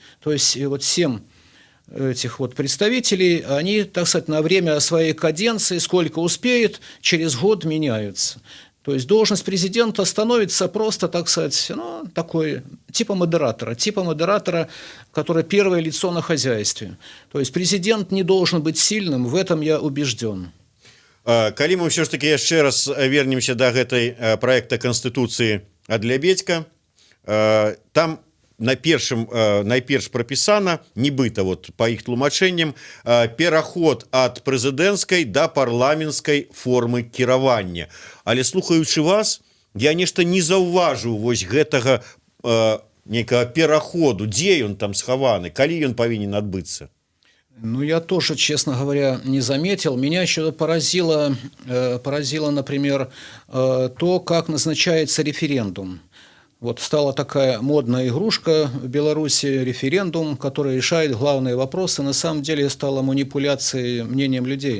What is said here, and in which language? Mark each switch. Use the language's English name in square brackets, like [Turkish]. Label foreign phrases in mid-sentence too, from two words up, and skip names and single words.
[Russian] То есть вот 7 этих вот представителей, они, так сказать, на время своей каденции, сколько успеют, через год меняются. То есть должность президента становится просто, так сказать, ну, такой, типа модератора, который первое лицо на хозяйстве. То есть президент не должен быть сильным, в этом я убежден. [Belarusian] Калі мы ўсё ж таки яшчэ раз вернемся до гэтай проекта Конституцыі ад Лябедзька, там найперш прапісана, нібыта вот по іх тлумачэнням, пераход ад прэзідэнцкай да парламенцкай формы кіравання. Але слухаючы вас, я нешта не заўважыў вось гэтага некага пераходу, дзе ён там схаваны, калі ён павінен адбыцца. [Russian] Ну, я тоже, честно говоря, не заметил. Меня еще поразило, например, то, как назначается референдум. Вот стала такая модная игрушка в Беларуси, референдум, который решает главные вопросы. На самом деле стала манипуляцией мнением людей.